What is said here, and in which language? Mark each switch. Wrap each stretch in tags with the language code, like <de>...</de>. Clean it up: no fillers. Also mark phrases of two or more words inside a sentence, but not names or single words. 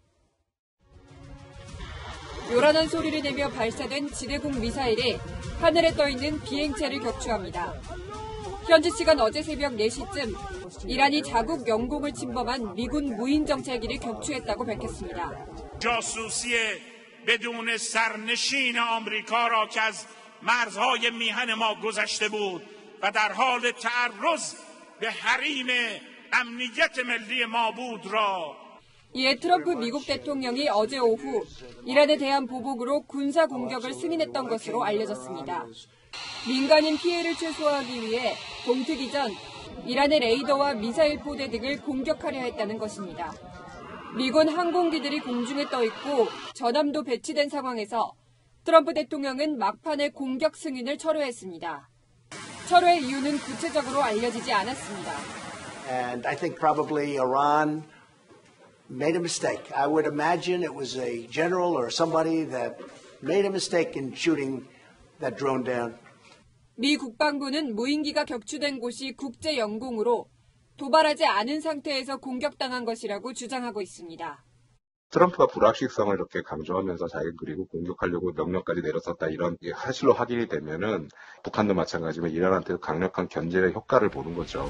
<ko>요란한 소리를 내며 발사된 지대공 미사일이 하늘에 떠있는 비행체를 격추합니다. 현지 시간 어제 새벽 4시쯤 이란이 자국 영공을 침범한 미군 무인 정찰기를 격추했다고 밝혔습니다.</ko> <fa>بدون سرنشین آمریکا را که از مرزهای میهن ما گذشته بود و در حال تعرض به حریم امنیت ملی ما بود را</fa> <ko>이에 트럼프 미국 대통령이 어제 오후 이란에 대한 보복으로 군사 공격을 승인했던 것으로 알려졌습니다. 민간인 피해를 최소화하기 위해 동트기 전 이란의 레이더와 미사일 포대 등을 공격하려 했다는 것입니다. 미군 항공기들이 공중에 떠 있고 전함도 배치된 상황에서 트럼프 대통령은 막판에 공격 승인을 철회했습니다. 철회 이유는 구체적으로 알려지지 않았습니다.</ko> <en>And I think probably Iran made a mistake. I would imagine it was a general or somebody that made a mistake in shooting that drone down.</en> <ko>미 국방부는 무인기가 격추된 곳이 국제 영공으로 도발하지 않은 상태에서 공격당한 것이라고 주장하고 있습니다. 트럼프가 불확실성을 이렇게 강조하면서 자기 그리고 공격하려고 명령까지 내렸었다 이런 사실로 확인이 되면은 북한도 마찬가지지만 이란한테도 강력한 견제의 효과를 보는 거죠.</ko>